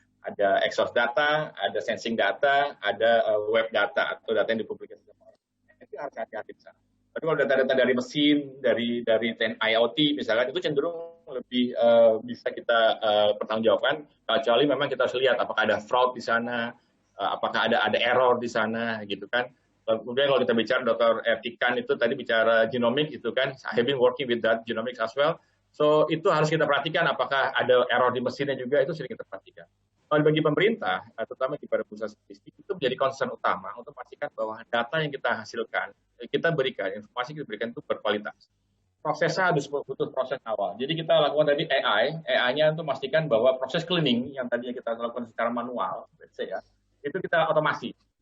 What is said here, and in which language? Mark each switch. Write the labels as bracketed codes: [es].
[id] Ada exhaust data, ada sensing data, ada web data atau data yang dipublikasikan orang. Itu harus hati-hati di sana. Tapi kalau data-data dari mesin, dari IoT misalkan, itu cenderung lebih bisa kita pertanggungjawabkan, kecuali memang kita harus lihat apakah ada fraud di sana, apakah ada error di sana, gitu kan. Kemudian kalau kita bicara Dr. Ertikan itu tadi bicara genomic itu kan, [en] I have been working with that genomics as well. [id] So itu harus kita perhatikan apakah ada error di mesinnya juga, itu sering kita perhatikan. Kalau bagi pemerintah, terutama di pusat statistik, itu menjadi concern utama untuk memastikan bahwa data yang kita hasilkan, kita berikan, informasi kita berikan itu berkualitas. Prosesnya harus butuh proses awal. Jadi kita lakukan tadi AI-nya untuk memastikan bahwa proses cleaning yang tadinya kita lakukan secara manual, [en] let's say [id] ya, itu kita otomasi.